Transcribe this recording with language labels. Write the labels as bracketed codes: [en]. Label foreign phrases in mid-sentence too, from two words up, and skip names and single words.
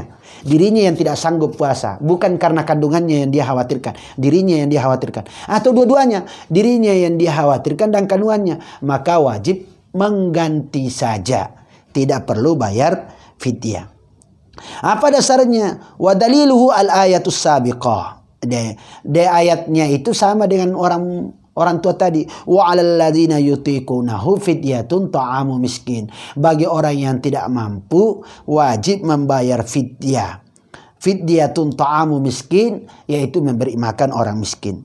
[id] Dirinya yang tidak sanggup puasa. Bukan karena kandungannya yang dia khawatirkan. Dirinya yang dia khawatirkan. Atau dua-duanya. Dirinya yang dia khawatirkan dan kandungannya. Maka wajib mengganti saja. Tidak perlu bayar fidyah. Apa dasarnya? [ar] ودليله الآية السابقة. [id] De ayatnya itu sama dengan orang tua tadi, [ar] وعلى الذين يطيقونه فدية طعام مسكين. [id] Bagi orang yang tidak mampu wajib membayar fidyah. [ar] فدية طعام مسكين, [id] yaitu memberi makan orang miskin.